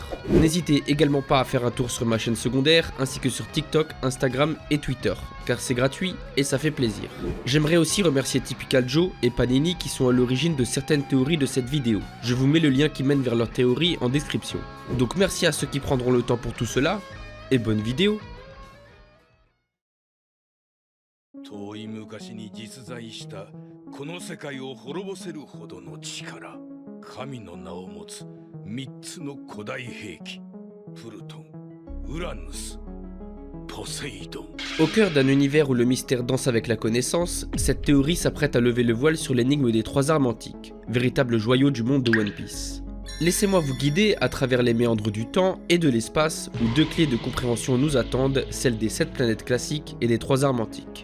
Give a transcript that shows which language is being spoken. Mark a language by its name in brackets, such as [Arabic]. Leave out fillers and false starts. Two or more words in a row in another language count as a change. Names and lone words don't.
[French] N'hésitez également pas à faire un tour sur ma chaîne secondaire ainsi que sur TikTok, Instagram et Twitter, car c'est gratuit et ça fait plaisir. J'aimerais aussi remercier Typical Joe et Panini qui sont à l'origine de certaines théories de cette vidéo. Je vous mets le lien qui mène vers leurs théories en description. Donc merci à ceux qui prendront le temps pour tout cela, et bonne vidéo. [Japanese] 遠い昔に実在したこの世界を滅ぼせるほどの力、神の名を持つ3つの古代兵器、プルトン、ウラヌス、ポセイドン。 [French] Au cœur d'un univers où le mystère danse avec la connaissance, cette théorie s'apprête à lever le voile sur l'énigme des 3 armes antiques, véritable joyau du monde de One Piece. Laissez-moi vous guider à travers les méandres du temps et de l'espace où 2 clés de compréhension nous attendent, celles des 7 planètes classiques et des 3 armes antiques.